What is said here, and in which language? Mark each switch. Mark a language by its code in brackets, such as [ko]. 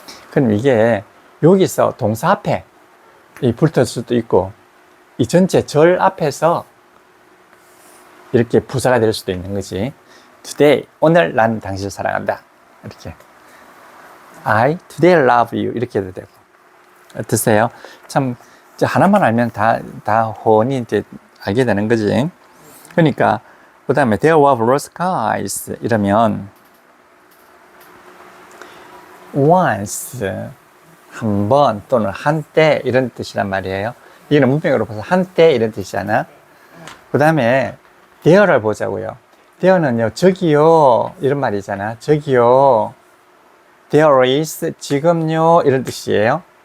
[ko] 그럼 이게 여기서 동사 앞에 이 붙을 수도 있고 이 전체 절 앞에서 이렇게 부사가 될 수도 있는 거지. Today, 오늘 난 당신을 사랑한다. 이렇게. [en] I today love you. [ko] 이렇게 해도 되고. 어떠세요? 참, 이제 하나만 알면 다 혼이 이제 알게 되는 거지. 그러니까, 그 다음에 [en] there were blue skies. [ko] 이러면, once, 한 번 또는 한때 이런 뜻이란 말이에요. 이거는 문맥으로 봐서 한때 이런 뜻이잖아. 그 다음에, there를 보자고요. there는요, 저기요, 이런 말이잖아. 저기요, [en] there is, [ko] 지금요, 이런 뜻이에요.